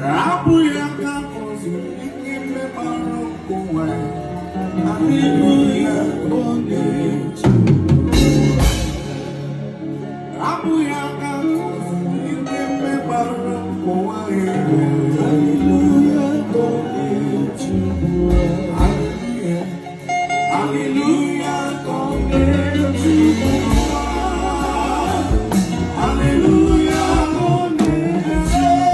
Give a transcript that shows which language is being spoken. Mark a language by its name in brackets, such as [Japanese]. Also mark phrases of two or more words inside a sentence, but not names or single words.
[Igbo] Abụ ya ka afọ zuru ike mmekparụ. [English] Hallelujah, only you. [Igbo] Abụ ya ka ndị mmemme gbara ụwa elu. [English] Hallelujah, only you. Hallelujah, hallelujah, only you. Hallelujah, only you.